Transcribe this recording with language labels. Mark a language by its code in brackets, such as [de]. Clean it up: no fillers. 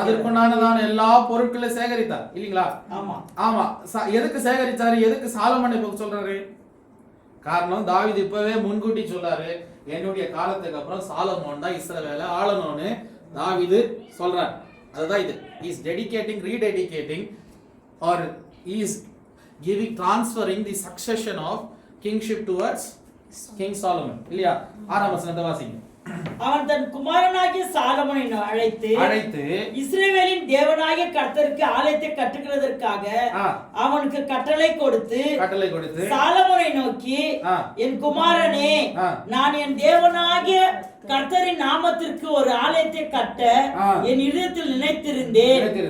[ta] அதற்குண்டானதான எல்லா பொருட்களையும் சேகரித்தார் இல்லீங்களா? ஆமா ஆமா. எதுக்கு சேகரிச்சாரு? எதுக்கு சாலமோன் இப்ப சொல்றாரு? காரணம் தாவீது இப்பவே முன்கூட்டி சொல்றாரு, என்னுடைய காலத்துக்கு அப்புறம் சாலமோன் தான் இஸ்ரவேலை ஆளணும்னு தாவீது சொல்றார். அதுதான் இது. [en] He is dedicating, rededicating, or he is giving, transferring the succession of kingship towards King Solomon. [ta] இல்லையா? 6ஆம் வசனத்தை வாசிங்க. அவன் தன் குமாரனாகிய சாலமோனை அழைத்து இஸ்ரவேலின் தேவனாகிய கர்த்தருக்கு ஆலயத்தை கட்டுகிறதற்காக அவனுக்கு கட்டளை கொடுத்து சாலமோனை நோக்கி, என் குமாரனே, நான் என் தேவனாகிய கர்த்தரின் நாமத்திற்கு ஒரு ஆலயத்தை கட்ட என் இதயத்தில் நினைத்திருந்தேன்.